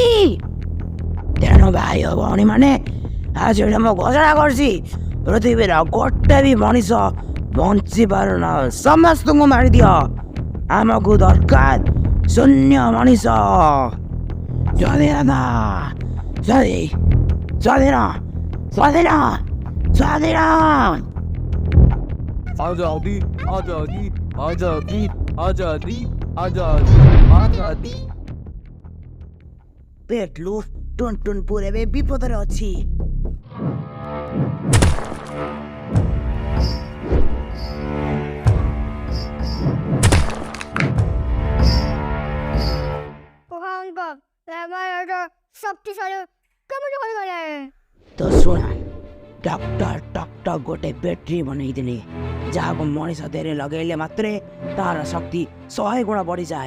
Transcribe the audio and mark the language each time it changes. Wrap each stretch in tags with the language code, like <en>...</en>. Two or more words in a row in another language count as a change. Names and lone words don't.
<or>ତେଣୁ ଭାଇ ଓ ଭଉଣୀ ମାନେ, ଆଜି ମୁଁ ଘୋଷଣା କରୁଛି, ପୃଥିବୀର ଗୋଟେ ବି ମଣିଷ ବଞ୍ଚି ପାରୁନ, ସମସ୍ତଙ୍କୁ ମାରିଦିଅ। ଆମକୁ ଦରକାର ଶୂନ୍ୟ ମଣିଷ। ସ୍ୱାଧୀନତା, ସ୍ୱାଧୀନ।</or> <hi>आजादी आजादी आजादी आजादी आजादी आजादी।</hi> <or>पेटलू टुनटुनपुर ଏବେ ବିପଦରେ ଅଛି। ତ ଶୁଣ, ଡକ୍ଟର ଗୋଟେ ବ୍ୟାଟେରୀ ବନେଇଥିଲେ, ଯାହାକୁ ମଣିଷ ଦେହରେ ଲଗେଇଲେ ମାତ୍ରେ ତାର ଶକ୍ତି 100 ଗୁଣ ବଢ଼ିଯାଏ।</or>